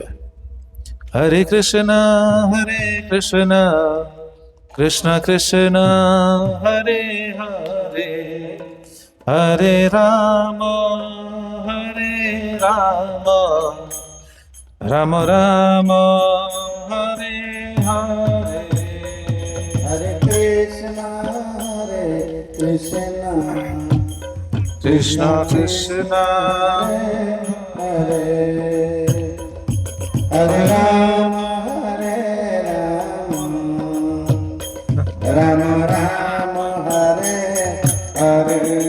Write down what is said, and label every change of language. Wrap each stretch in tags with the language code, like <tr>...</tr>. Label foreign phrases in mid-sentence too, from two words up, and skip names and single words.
<sa>ହରେ କୃଷ୍ଣ କୃଷ୍ଣ କୃଷ୍ଣ ହରେ ହରେ, ହରେ ରାମ ରାମ ରାମ ହରେ ହରେ। हरे कृष्ण, কৃষ্ণ কৃষ্ণ हरे हरे राम, राम राम, हरे हरे.</sa>